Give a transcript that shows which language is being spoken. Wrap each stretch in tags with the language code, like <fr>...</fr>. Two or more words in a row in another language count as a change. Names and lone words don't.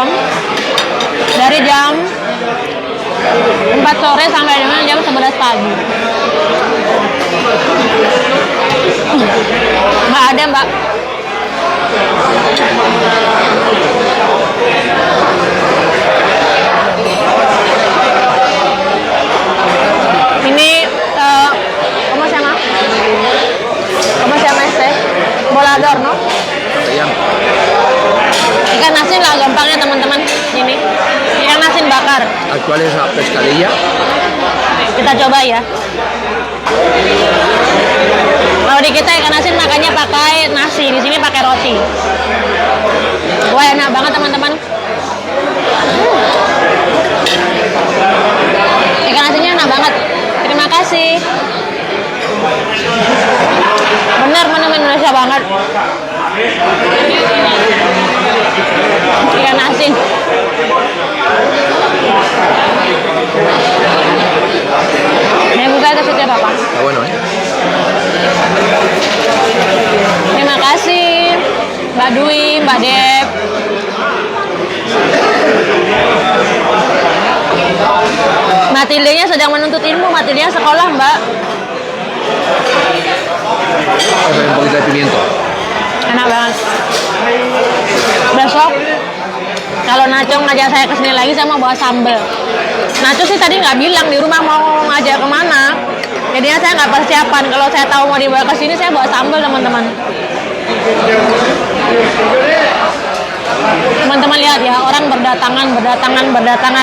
<id>Dari jam 4 sore sampai dengan jam 11 pagi. Nggak ada, Mbak.</id> <es>Ini ¿cómo se llama? ¿Cómo se llama este? Volador, ¿no?</es> <id>Ayam. Ikan asin lah gampangnya teman-teman. Ini ikan asin bakar.</id> <es>Actual es la pescadilla.</es> <id>Kita coba ya. Kalau di kita ikan asin makannya pakai nasi, di sini pakai roti. Wah, enak banget teman-teman. Ikan asinnya enak banget. Terima kasih. Bener menu Indonesia banget. Ikan asin. Yang buka itu setiap apa?</id> <es>Está bueno, ¿eh?</es> <id>Terima kasih Mbak Dwi, Mbak Dep. Matildenya sedang menuntut ilmu. Matildenya sekolah, Mbak.</id> <es>Vamos a ver un poquito de pimiento.</es> <id>Enak banget. Kalau Nacho ngajak saya kesini lagi, saya mau bawa sambel. Nacho sih tadi nggak bilang di rumah mau ngajak kemana. Jadinya saya nggak persiapan. Kalau saya tahu mau dibawa ke sini, saya bawa sambel, teman-teman. Teman-teman lihat ya, orang berdatangan.</id>